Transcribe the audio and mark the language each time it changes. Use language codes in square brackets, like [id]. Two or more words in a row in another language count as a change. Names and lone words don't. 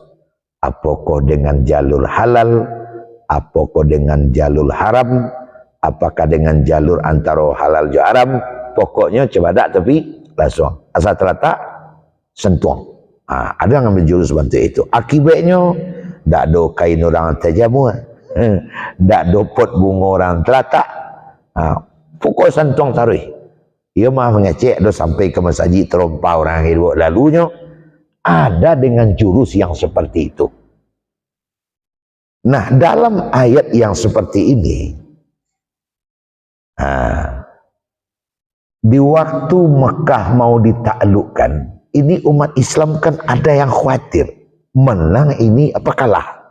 [id] Apakah dengan jalur halal apakah dengan jalur haram, apakah dengan jalur antara halal dan haram, pokoknya [min] coba dak [id] tapi langsung asal [min] terletak sentuang. [id] Ada yang ambil jurus bantu itu. [min] Akibatnya dak do kain orang terjamu, dak do pot bunga orang terletak. Pokok sentuang taruh. Ia mah mengecek do sampai ke masjid terompa orang hidup lalunya. [id] Ada dengan jurus yang seperti itu. Nah, dalam ayat yang seperti ini, di waktu Mekah mau ditaklukkan, ini umat Islam kan ada yang khawatir, menang ini apa kalah.